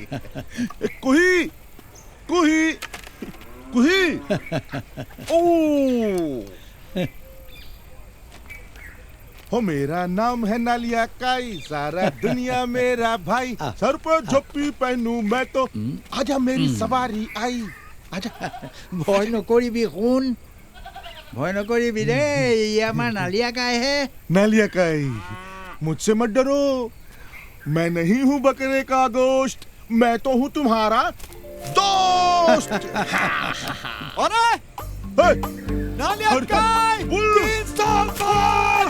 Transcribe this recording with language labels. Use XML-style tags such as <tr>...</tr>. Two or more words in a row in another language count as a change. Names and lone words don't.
<hi>कुही कुही कुही ओ हो मेरा नाम है नालिया काई, सारा दुनिया मेरा भाई। सर पर झप्पी पहनूं मैं तो आजा मेरी सवारी आई। आजा</hi> <as>ভয় নকৰিবি শুন, ভয় নকৰিবি দেই, ই আমাৰ নালিয়া কাইহে।</as> <hi>नालिया काई मुझसे मत डरो, मैं नहीं हूँ बकरे का गोश्त, मैं तो हूँ तुम्हारा दोस्त। अरे नालिया काई 3 साल बाद।</hi>